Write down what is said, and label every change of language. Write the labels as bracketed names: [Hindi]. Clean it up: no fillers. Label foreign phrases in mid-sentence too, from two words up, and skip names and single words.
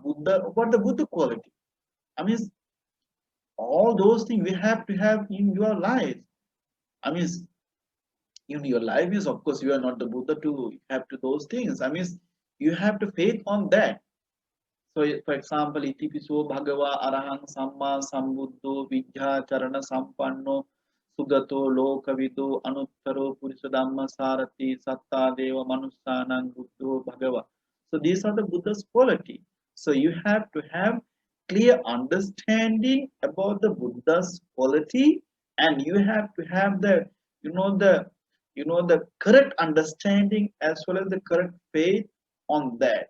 [English] Buddha, what the Buddha quality? I mean, all those things we have to have in your life. I mean, in your life is of course you are not the Buddha to have to those things. I mean, you have to faith on that. So, for example, [Pali] itipiso bhagava arahang samma sambuddho vijja charana sampanno sugato lokavido anuttaro purisa dhamma sarati satta deva manussanang buddho bhagava. [English] So these are the Buddha's quality. So you have to have clear understanding about the Buddha's quality, and you have to have the you know the the correct understanding as well as the correct faith on that.